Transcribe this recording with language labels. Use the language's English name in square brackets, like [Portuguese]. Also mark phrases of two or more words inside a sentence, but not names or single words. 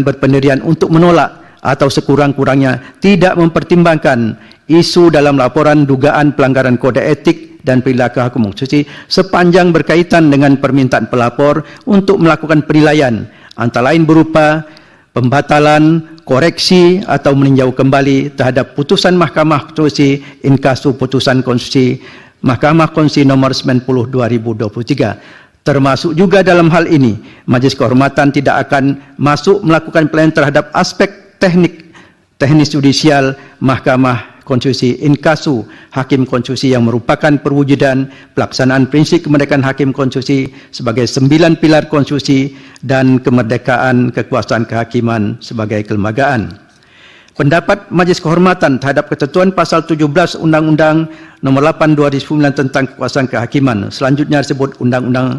[Indonesian] berpendirian untuk menolak atau sekurang-kurangnya tidak mempertimbangkan isu dalam laporan dugaan pelanggaran kode etik dan perilaku hakim konstitusi sepanjang berkaitan dengan permintaan pelapor untuk melakukan penilaian, antara lain berupa pembatalan, koreksi atau meninjau kembali terhadap putusan Mahkamah Konstitusi [Latin] in casu [Indonesian] putusan konstitusi Mahkamah Konstitusi nomor 90 2023. Termasuk juga dalam hal ini, Majelis Kehormatan tidak akan masuk melakukan penilaian terhadap aspek teknis judisial Mahkamah Konstitusi [Latin] in casu [Indonesian] hakim konstitusi yang merupakan perwujudan pelaksanaan prinsip kemerdekaan hakim konstitusi sebagai 9 pilar konstitusi dan kemerdekaan kekuasaan kehakiman sebagai kelembagaan. Pendapat Majelis Kehormatan terhadap ketentuan pasal 17 Undang-Undang Nomor 8 2009 tentang kekuasaan kehakiman, selanjutnya disebut Undang-Undang